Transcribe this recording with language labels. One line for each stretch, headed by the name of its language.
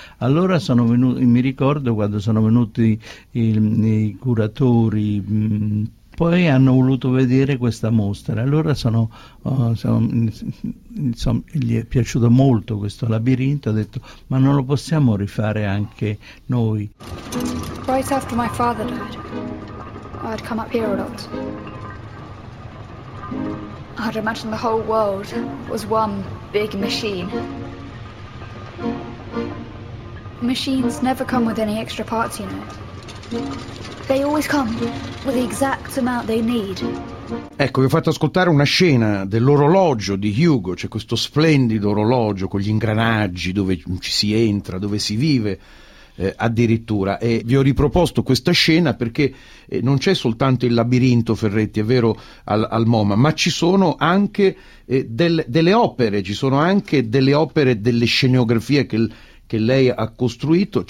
Italian: Allora sono venuto, mi ricordo quando sono venuti i curatori, poi hanno voluto vedere questa mostra, allora insomma, gli è piaciuto molto questo labirinto, ha detto ma non lo possiamo rifare anche noi.
English: Right after my father died, I'd come up here a lot. I'd imagine the whole world was one big machine. machines never come with any extra parts, you know. They always come with the exact amount they need.
Italian: Ecco, vi ho fatto ascoltare una scena dell'orologio di Hugo. C'è questo splendido orologio con gli ingranaggi, dove ci si entra, dove si vive addirittura. E vi ho riproposto questa scena perché non c'è soltanto il labirinto, Ferretti, è vero, al MoMA, ma ci sono anche delle opere, ci sono anche delle opere, delle scenografie che lei ha costruito.